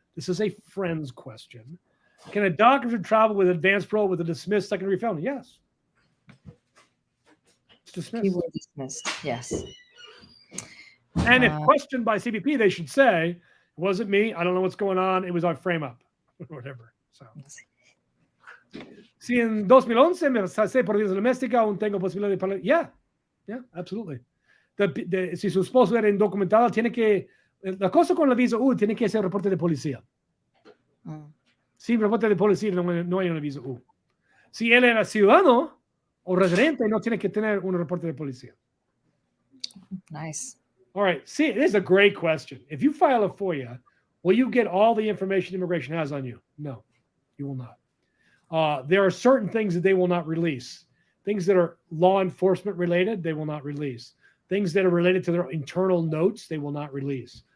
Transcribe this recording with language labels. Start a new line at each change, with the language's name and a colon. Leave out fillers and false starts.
English: This is a friend's question. Can a doctor travel with advanced parole with a dismissed secondary felony? Yes. It's dismissed. He was dismissed. Yes. And if questioned by CBP, they should say, it wasn't me. I don't know what's going on. It was our frame up or whatever. So.
Spanish: Si en 2011 me pasé por violencia doméstica, aún tengo posibilidad de parole.
English: Yeah, absolutely.
Spanish: Si su esposo era indocumentado, tiene que, la cosa con la visa U, tiene que hacer reporte de policía. Sin reporte de policía no hay una visa U. Si él era ciudadano o residente, no tiene que tener un reporte de policía.
English: Nice. All right. See, this is a great question. If you file a FOIA, will you get all the information immigration has on you? No, you will not. There are certain things that they will not release. Things that are law enforcement related, they will not release. Things that are related to their internal notes, they will not release.